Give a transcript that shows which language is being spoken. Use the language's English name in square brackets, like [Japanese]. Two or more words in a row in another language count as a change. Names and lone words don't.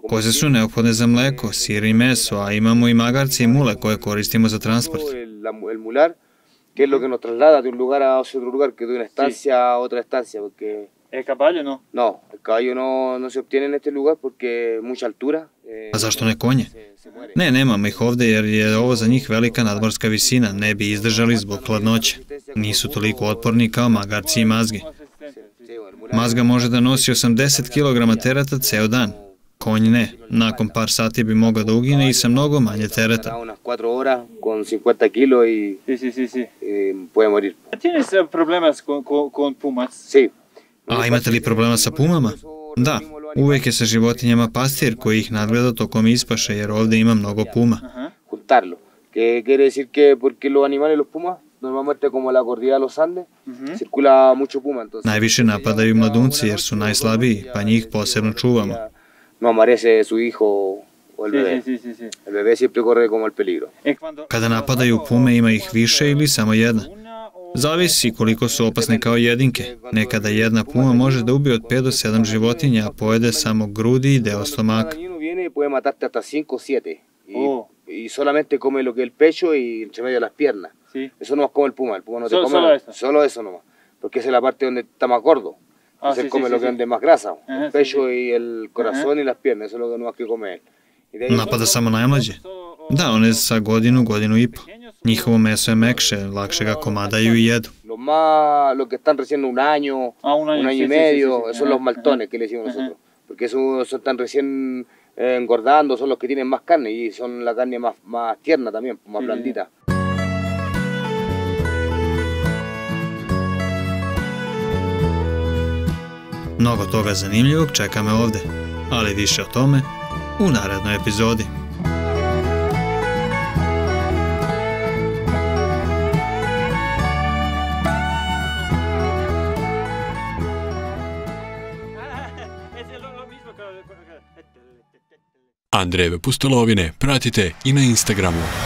[Serbian] Koze su neophodne za mleko, sir i meso, a imamo i magarce i mule koje koristimo za transport. [Spanish] El mular, que es lo que nos traslada de un lugar a otro lugar, que de una estancia a otra estancia, porque ¿El caballo no? No, el caballo no se obtiene en este lugar porque es mucha altura. [Serbian] A zašto ne konje? Ne, nemamo ih ovde jer je ovo za njih velika nadmorska visina, ne bi izdržali zbog hladnoće. Nisu toliko otporni kao magarci i mazgi. Mazga može da nosi 80 kg tereta ceo dan. Konj ne, nakon par sati bi mogao da ugine i sa mnogo manje tereta. [Spanish] Unas 4 horas con 50 kilos y puede morir. ¿Tienes problemas con pumas? Sí. [Serbian] A imate li problema sa pumama? Da, uvek je sa životinjama pastir koji ih nadgleda tokom ispaše jer ovde ima mnogo puma. [Spanish] Juntarlo, que quiere decir que porque los animales, los pumas, normalmente como la cordillera de los Andes, circula mucho puma. [Serbian] Najviše napadaju mladunci jer su najslabiji, pa njih posebno čuvamo. [Spanish] No amarece su hijo o el bebé. El bebé siempre corre como el peligro. [Serbian] Kada napadaju pume ima ih više ili samo jedna. Zavisi koliko su opasne kao jedinke. Nekada jedna puma može da ubije od 5 do 7 životinja, a pojede samo grudi i deo stomaka. [Spanish] Puede matarte hasta 5 o 7 y solamente come lo que es el pecho y entre medio de las piernas. Eso no más come el puma no te come solo eso nomás, porque esa es la parte donde está más gordo. Entonces come lo que es de más grasa, el pecho y el corazón y las piernas, eso es lo que no más que come él. [Serbian] Napada samo najmlađe? Da, one sa godinu i po. Njihovo meso je mekše, lakše ga komadaju i jedu. [Spanish] Los que están recién un año y medio, son los maltones que le decimos nosotros. Porque esos están recién engordando, son los que tienen más carne y son la carne más tierna también, más blandita. [Serbian] Mnogo toga zanimljivog čeka me ovde, ali više o tome u narednoj epizodi. Andrejeve pustolovine pratite i na Instagramu.